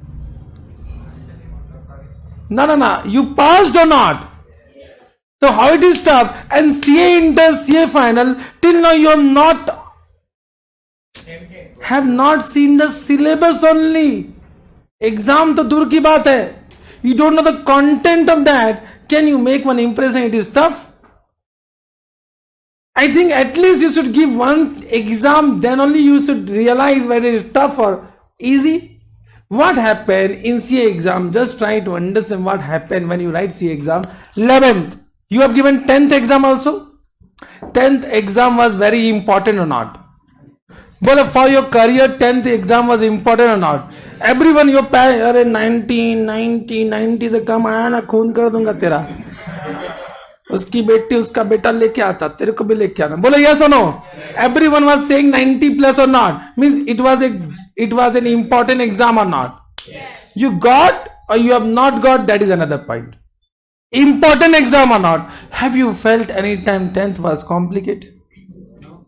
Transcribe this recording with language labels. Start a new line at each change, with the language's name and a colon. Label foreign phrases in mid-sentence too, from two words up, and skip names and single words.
English: No. You passed or not? So how it is tough? And CA inter, CA final, till now you have not seen the syllabus only.
Hindi: Exam तो दूर की बात है.
English: You don't know the content of that. Can you make one impression it is tough? I think at least you should give one exam, then only you should realize whether it's tough or easy. What happened in CA exam? Just try to understand what happened when you write CA exam. 11th, you have given 10th exam also. 10th exam was very important or not? But for your career, 10th exam was important or not? Everyone your parents,
Hindi: अरे 90 से कम आया ना खून कर दूंगा तेरा. उसकी बेटी उसका बेटा लेके आता, तेरे को भी लेके आना. बोलो
English: yes or no? Everyone was saying 90 plus or not? Means it was an important exam or not? Yes. You got or you have not got, that is another point. Important exam or not? Have you felt any time 10th was complicated? No.